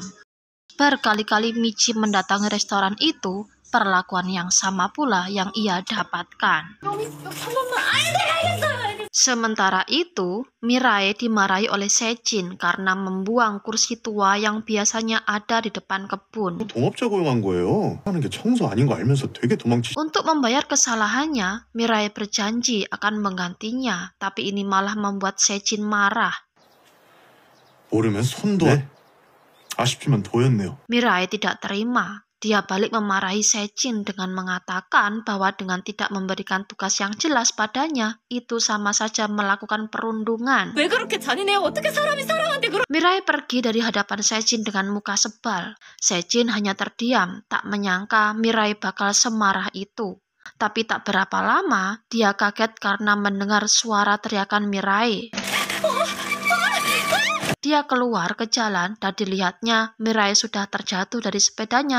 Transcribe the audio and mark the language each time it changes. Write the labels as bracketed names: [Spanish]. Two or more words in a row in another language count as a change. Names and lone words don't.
[Indonesian] Berkali-kali Michi mendatangi restoran itu, perlakuan yang sama pula yang ia dapatkan. Sementara itu, Mirai dimarahi oleh Sejin karena membuang kursi tua yang biasanya ada di depan kebun. [Korean] 동업자 고용한 거예요. 하는 게 청소 아닌 거 알면서 되게 도망치. [Indonesian] Untuk membayar kesalahannya, Mirai berjanji akan menggantinya, tapi ini malah membuat Sejin marah. [Korean] 모르면 손도. 네? 아쉽지만 도였네요. [Indonesian] Mirai tidak terima. Dia balik memarahi Sejin dengan mengatakan bahwa dengan tidak memberikan tugas yang jelas padanya, itu sama saja melakukan perundungan. [Korean] 왜 그렇게 잔인해요? 어떻게 사람이 사람한테 그런... [Indonesian] Mirai pergi dari hadapan Sejin dengan muka sebal. Sejin hanya terdiam, tak menyangka Mirai bakal semarah itu. Tapi tak berapa lama, dia kaget karena mendengar suara teriakan Mirai. Dia keluar ke jalan dan dilihatnya Mirai sudah terjatuh dari sepedanya.